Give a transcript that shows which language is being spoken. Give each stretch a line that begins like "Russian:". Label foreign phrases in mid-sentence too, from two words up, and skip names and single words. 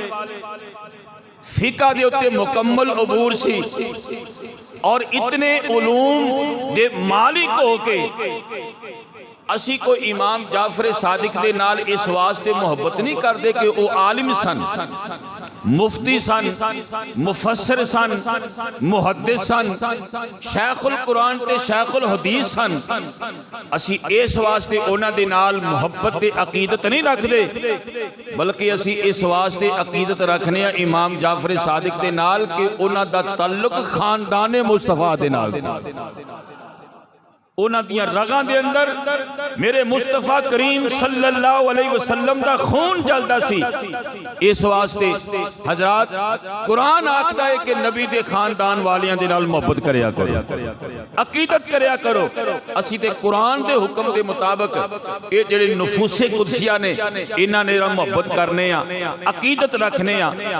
Punjabi: فقہ دے اُتے مکمل عبور سی اور اتنے علوم دے مالک ہو کے اسی کوئی امام جعفر صادق دے نال اس واسطے محبت نہیں کرتے کہ او عالم سن، مفتی سن، مفسر سن، محدث سن، شیخ القرآن تے شیخ الحدیث سن. اسی اس واسطے اوہناں دے نال محبت تے عقیدت نہیں رکھتے، بلکہ اسی اس واسطے عقیدت رکھنے امام جعفر صادق دے نال کہ اوہناں دا تعلق خاندان مصطفیٰ دے نال. اوہناں دیاں رگاں دے اندر میرے مصطفیٰ کریم
Arabic: صلى الله عليه وسلم
Punjabi: دا خون چلدا سی. اس واسطے حضرات قرآن آکھدا ہے کہ نبی دے خاندان والیاں دے نال محبت کریا کرو، عقیدت کریا کرو. اسی تے قرآن دے حکم دے مطابق یہ جیہڑے نفوسِ قدسیہ نے اِنہاں نے محبت کرنے آں، عقیدت رکھنے آں.